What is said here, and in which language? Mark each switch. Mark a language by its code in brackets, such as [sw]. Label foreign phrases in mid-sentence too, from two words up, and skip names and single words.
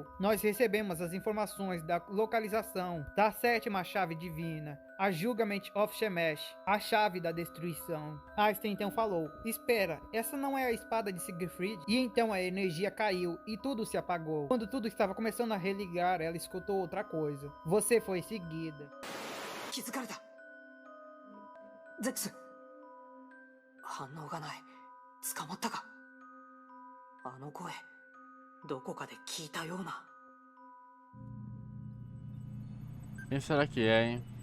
[pt] Nós recebemos as informações da localização da sétima chave divina, a Judgment of Shemesh, a chave da destruição. Einstein então falou, espera, essa não é a espada de Siegfried? E então a energia caiu e tudo se apagou. Quando tudo estava começando a religar, ela escutou outra coisa. Você foi seguida. Zex! [ja] 反応がない。捕まったか。あの声、どこかで聞いたような。 [pt] Quem será que é, hein?